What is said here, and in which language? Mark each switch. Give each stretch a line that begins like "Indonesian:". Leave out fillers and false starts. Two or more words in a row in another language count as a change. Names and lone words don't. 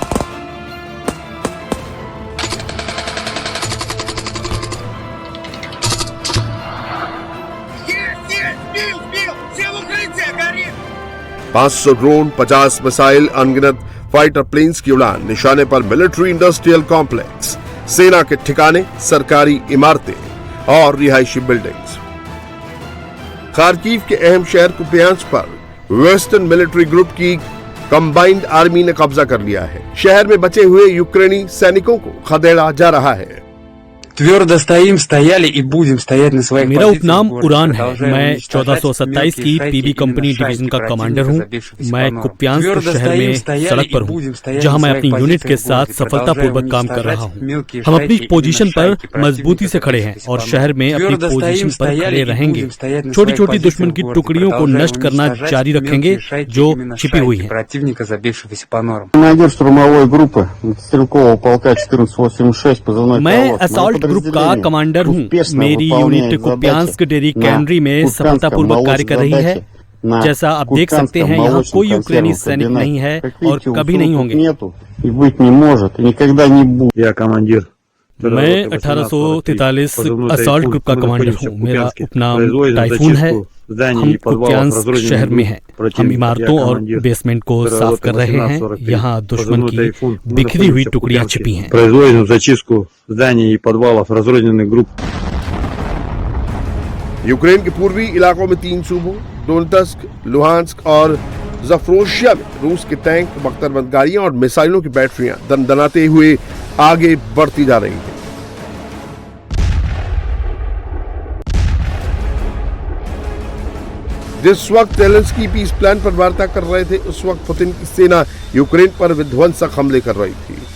Hindi: $500 ड्रोन, 50 मिसाइल, अनगिनत
English: fighter planes
Hindi: की उड़ान, निशाने पर
English: military industrial complex,
Hindi: सेना के ठिकाने, सरकारी इमारतें और रिहायशी बिल्डिंग्स। खार्किव के अहम शहर कुपियांस्क पर
English: western military group
Hindi: की
English: combined army
Hindi: ने कब्जा कर लिया है। शहर में बचे हुए यूक्रेनी सैनिकों को खदेड़ा जा रहा है।
Russian: твердо стоим, стояли и будем стоять на своих
Hindi: मेरा
Russian: позициях।
Hindi: उपनाम उड़ान है। मैं 1427 की
English: PB company division
Hindi: का कमांडर हूँ। मैं कुप्यांस्क शहर में सड़क पर हूँ, जहाँ मैं अपनी यूनिट के साथ सफलतापूर्वक काम कर रहा हूँ। हम अपनी पोजीशन पर मजबूती से खड़े हैं और शहर में अपनी पोजीशन पर खड़े रहेंगे। छोटी छोटी दुश्मन की टुकड़ियों को नष्ट करना जारी रखेंगे जो छिपी हुई है।
Russian: Командир штурмовой группы стрелкового полка 1486, позывной
Hindi: मैं
English: assault group
Hindi: का कमांडर हूँ। मेरी यूनिट कुप्यांस्क
English: dairy cannery
Hindi: में सफलतापूर्वक कार्य कर रही है। जैसा आप देख सकते हैं, यहाँ कोई यूक्रेनी सैनिक नहीं है और कभी नहीं होंगे। मैं 1843
English: assault group
Hindi: का कमांडर हूँ। मेरा उपनाम टाइफून है। हम कुप्यांस्क शहर में हैं। हम इमारतों और बेसमेंट को साफ कर रहे हैं। यहाँ दुश्मन की बिखरी हुई टुकड़ियां छिपी हैं।
Russian: Производим зачистку зданий и подвалов разрозненных групп.
Hindi: यूक्रेन के पूर्वी इलाकों में 3 सूबों डोनेत्स्क, लुहांस्क और ज़पोरिज़िया में रूस के टैंक, बख्तरबंद गाड़ियां और मिसाइलों की बैटरियां दनदनाते हुए आगे बढ़ती जा रही हैं। जिस वक्त ज़ेलेंस्की
English: peace plan
Hindi: पर वार्ता कर रहे थे, उस वक्त पुतिन की सेना यूक्रेन पर विध्वंसक हमले कर रही थी।